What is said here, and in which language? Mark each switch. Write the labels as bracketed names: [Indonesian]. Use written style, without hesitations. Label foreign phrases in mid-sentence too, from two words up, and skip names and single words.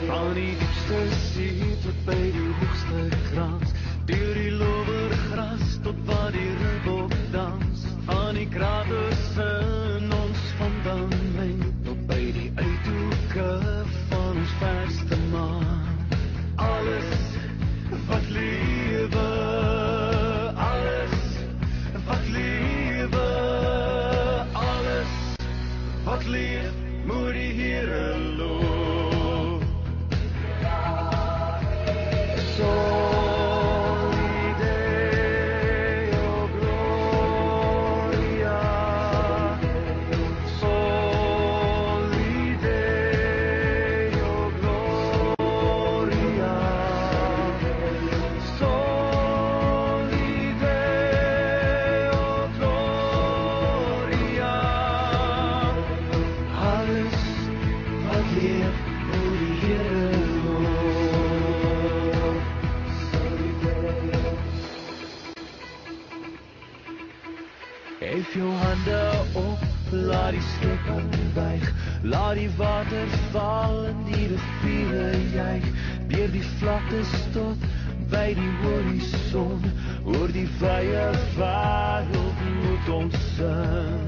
[Afrikaans] Van die diepste see tot by die hoogste krans, deur die lowergras tot waar die reebok dans, van die kraters in ons fundament tot by die uithoeke van ons verste maan. Alles wat lewe, alles wat lewe, alles wat leef, moet die Here loof. [Latin] Soli Deo Gloria, Soli Deo Gloria, Soli Deo Gloria. [Afrikaans] Alles wat leef, moet die Here loof. [Latin] Soli Deo. [Afrikaans] Hef jou hande op, laat die skepping buig, laat die water val en die riviere juig, deur die vlaktes tot by die horison, oor die vrye wêreld moet ons sing.